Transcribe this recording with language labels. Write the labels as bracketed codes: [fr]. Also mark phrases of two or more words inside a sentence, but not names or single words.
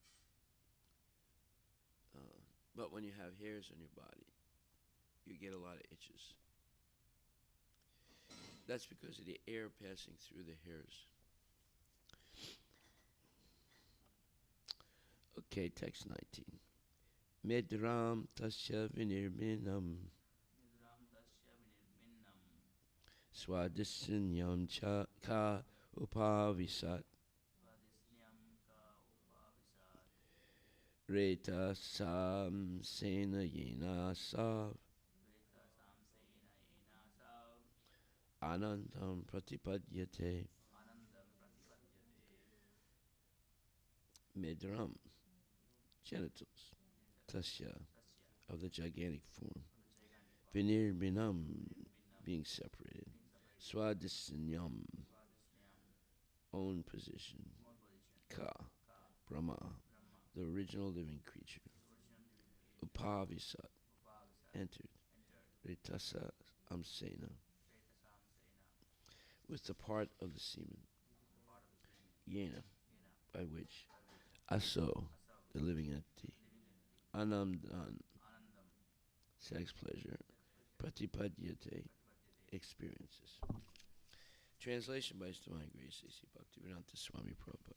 [en] But when you have hairs on your body, you get a lot of itches. That's because of the air passing through the hairs. Okay, text 19. [sa] Medram tasya vinirminam Nidram tasya vinirminnam, swadisinyam cha ka upavisat svadisnyam ka upavisat, reta sam sena yena sav veta samsena ena sav, anandam pratipadyate. anandam pratipadyate. Medram, genitals, tasya, Tasya, [en] of the gigantic form, of the gigantic form. [sa] vinirminam, Vinirminam, [en] being separated, being separated. [sa] swadisinyam, Svadisnyam, [en] own position, own position. [sa] ka, Ka, [en] Brahma, Brahma, the original living creature, the original living creature. [sa] upavisat, Upavisat, [en] entered, entered. [sa] ritasa amsena, Veta samsena, [en] with the part of the semen, the part of the semen. [sa] yena, Yena, [en] by which by which [sa] aso, asav, [en] the living entity, living entity. [sa] anamdan, Anandam, [en] sex pleasure, sex pleasure. [sa] pratipadyate, Pratipadyate, [en] experiences. Translation by His Divine Grace A.C. Bhaktivedanta Swami Prabhupada.